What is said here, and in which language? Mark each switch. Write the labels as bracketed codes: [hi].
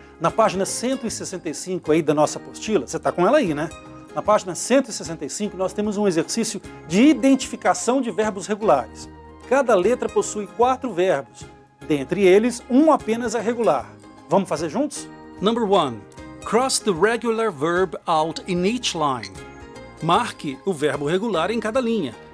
[pt] Na página 165 aí da nossa apostila, você está com ela aí, né? Na página 165 nós temos um exercício de identificação de verbos regulares. Cada letra possui 4 verbos, dentre eles, um apenas é regular. Vamos fazer juntos? [en] Number 1. Cross the regular verb out in each line. [pt] Marque o verbo regular em cada linha.